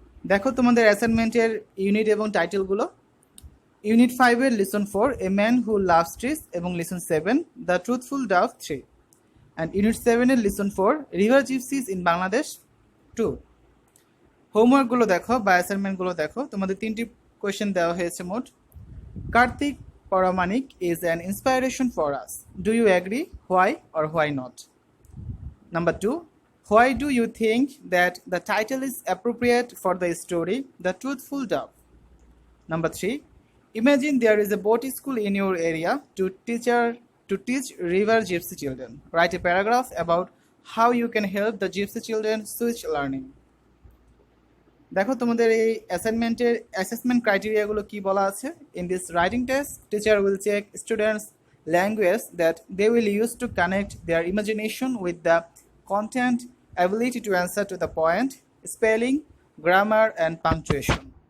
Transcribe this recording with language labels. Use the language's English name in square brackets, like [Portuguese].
[Bangla] দেখো তোমাদের অ্যাসাইনমেন্টের ইউনিট এবং টাইটেলগুলো। ইউনিট 5 এর listen 4 a man who loves trees এবং listen 7 the truthful Dove 3 and unit 7 এর listen 4 river gypsies in Bangladesh 2। হোমওয়ার্কগুলো দেখো বা অ্যাসাইনমেন্টগুলো দেখো। তোমাদের 3টি কোয়েশ্চেন দেওয়া হয়েছে মোট। [English] Kartik Paramanik is an inspiration for us. Do you agree? Why or why not? Number 2. Why do you think that the title is appropriate for the story The Truthful Dove? Number 3. Imagine there is a boat school in your area to teach river gypsy children. Write a paragraph about how you can help the gypsy children switch learning. [Bangla] দেখো তোমাদের এই অ্যাসাইনমেন্টের assessment ক্রাইটেরিয়াগুলো কি বলা আছে। [English] In this writing test teacher will check students language that they will use to connect their imagination with the content, ability to answer to the point, spelling, grammar and punctuation.